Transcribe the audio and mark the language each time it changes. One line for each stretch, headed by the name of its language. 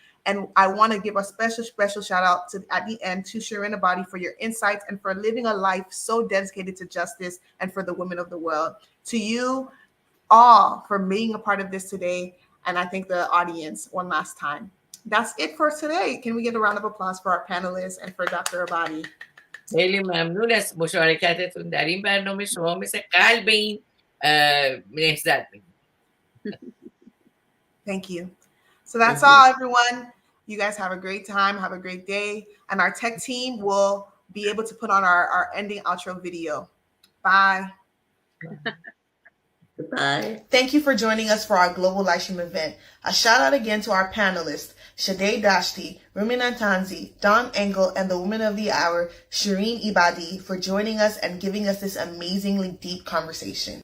English: And I want to give a special shout out at the end to Shirin Ebadi for your insights and for living a life so dedicated to justice and for the women of the world. To you all for being a part of this today. And I thank the audience one last time. That's it for today. Can we get a round of applause for our panelists and for Dr. Ebadi?
Persian: خیلی ممنون از مشارکتتون در این برنامه. شما مثل قلب این نهضت می‌کنید.
English: Thank you. So that's all, everyone. You guys have a great time. Have a great day. And our tech team will be able to put on our ending outro video. Bye. Goodbye. Thank you for joining us for our global live stream event. A shout out again to our panelists, Shade Dashti, Rumin Antanzi, Dawn Engle, and the woman of the hour, Shirin Ebadi, for joining us and giving us this amazingly deep conversation.